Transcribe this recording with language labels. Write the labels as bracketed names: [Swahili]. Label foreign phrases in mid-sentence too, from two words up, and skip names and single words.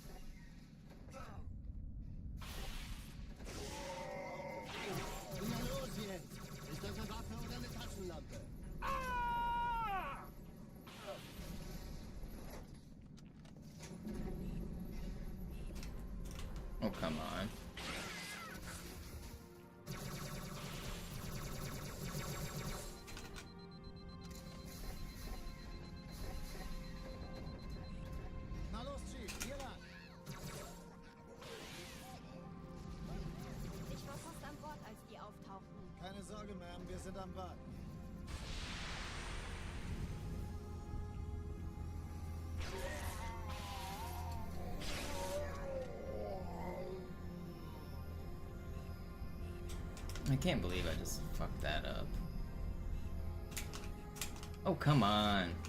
[German] Na los jetzt! Ist das eine Waffe oder eine Taschenlampe? [English] Oh, come on. [German] Na los, Chief, hier lang. Ich war fast an Bord, als die auftauchten. Keine Sorge, Ma'am, wir sind am Warten. [English] I can't believe I just fucked that up. Oh, come on.